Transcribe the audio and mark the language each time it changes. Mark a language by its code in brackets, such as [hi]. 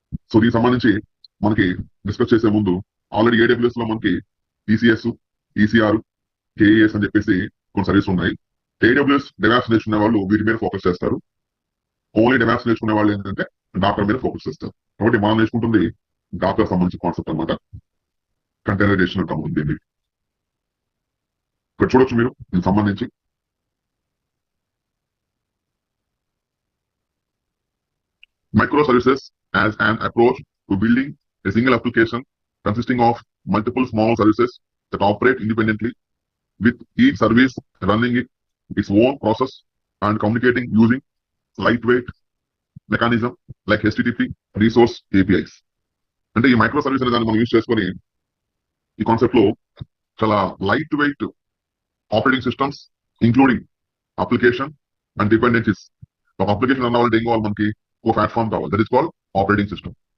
[te] So దీనికి సంబంధించి మనకి డిస్కస్ చేసే ముందు ఆల్రెడీ AWS లో మనకి ECS, ECR, KES అని చెప్పేసి కొన్ని సర్వీస్ ఉన్నాయి. AWS డెవాప్స్ నేర్చుకునే వాళ్ళు వీటి మీద ఫోకస్ చేస్తారు. ఓన్లీ డెవాప్స్ నేర్చుకునే వాళ్ళు ఏంటంటే డాకర్ మీద ఫోకస్ చేస్తారు. కాబట్టి మనం నేర్చుకుంటుంది డాకర్ సంబంధించిన కాన్సెప్ట్ అనమాట. కంటైనరైజేషన్ అంటాము దీన్ని. ఇక్కడ చూడొచ్చు మీరు దీనికి సంబంధించి [en] microservices as an approach to building a single application consisting of multiple small services that operate independently, with each service running its own process and communicating using lightweight mechanism like HTTP resource APIs. [te] అంటే ఈ micro service అనే దాన్ని మనం use చేసుకొని ఈ concept లో చాలా light weight operating systems including application and dependencies. ఒక అప్లికేషన్ రన్ అవ్వాలంటే ఏం కావాలి, మనకి ఒక ప్లాట్ఫామ్ కావాలి, [en] That is called operating system.